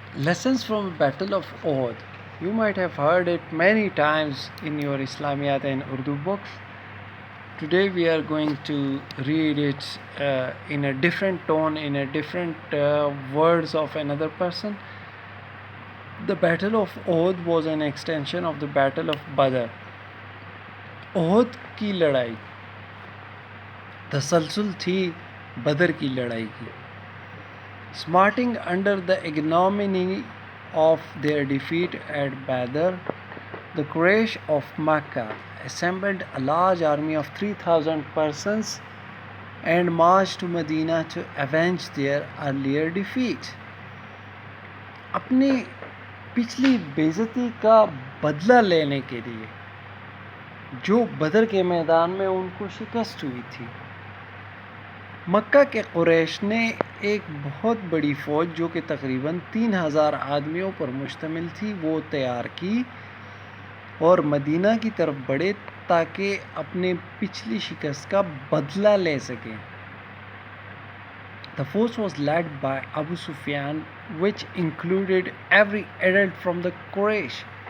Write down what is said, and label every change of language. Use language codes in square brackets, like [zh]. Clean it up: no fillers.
[en] Lessons from the Battle of Uhud. You might have heard it many times in your Islamiyat and Urdu books. Today we are going to read it in a different tone, in a different words of another person. The Battle of Uhud was an extension of the Battle of Badr. [ur] Uhud کی لڑائی تسلسل تھی بدر کی لڑائی کی. [en] Smarting under the ignominy of their defeat at Badr, the Quraysh of Makkah assembled a large army of 3,000 persons and marched to Medina to avenge their earlier defeat. [ur] اپنی پچھلی بےعزتی کا بدلہ لینے کے لیے جو بدر کے میدان میں ان کو شکست ہوئی تھی، مکہ کے قریش نے ایک بہت بڑی فوج جو کہ تقریباً 3,000 آدمیوں پر مشتمل تھی وہ تیار کی اور مدینہ کی طرف بڑھے تاکہ اپنے پچھلی شکست کا بدلہ لے سکیں. [en] The force was led by Abu Sufyan, which included every adult from the Quraysh.